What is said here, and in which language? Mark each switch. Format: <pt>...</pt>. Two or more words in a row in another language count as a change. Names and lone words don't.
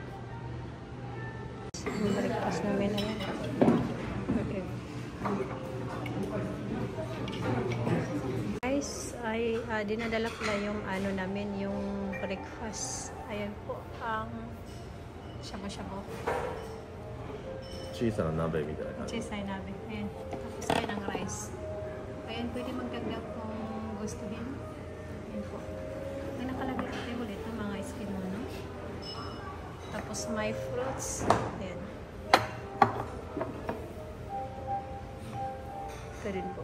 <tl>Ang breakfast namin. Ayan. Okay. Guys, ay dinadala pala yung ano namin, yung breakfast. Ayan po ang shabu-shabu.</tl> <ja>小さな鍋みたいな感じ。小さい鍋.</ja> <tl>Ayan. Tapos kayo ng rice. Ayan, pwede magdagdag kung gustuhin. Ayan po. May nakalagay sa table ito, mga eskimono. Tapos may fruits. Ayan. Ito rin po.</tl>